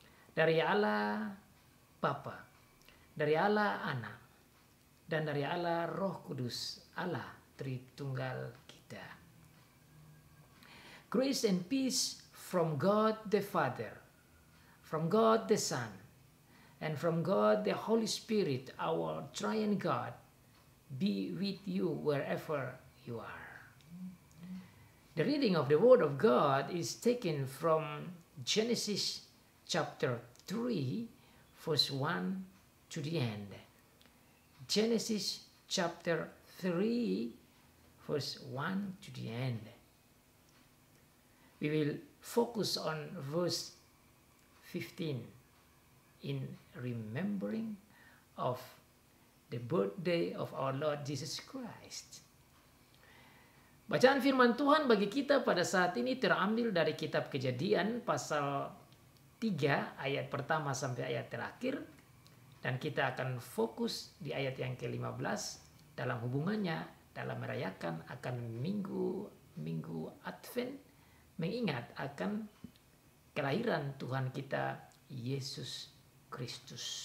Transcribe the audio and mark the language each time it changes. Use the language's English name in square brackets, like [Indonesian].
[Indonesian] Dari Allah Bapa, dari Allah Anak, dan dari Allah Roh Kudus, Allah Tritunggal kita. [English] Grace and peace from God the Father, from God the Son, and from God the Holy Spirit, our triune God, be with you wherever you are. The reading of the Word of God is taken from Genesis chapter 3, verse 1 to the end. Genesis chapter 3, verse 1 to the end. We will focus on verse 15 in remembering of the birthday of our Lord Jesus Christ. [Indonesian] Bacaan firman Tuhan bagi kita pada saat ini terambil dari kitab Kejadian pasal 3 ayat pertama sampai ayat terakhir, dan kita akan fokus di ayat yang ke-15 dalam hubungannya dalam merayakan akan minggu Advent, mengingat akan kelahiran Tuhan kita Yesus Kristus.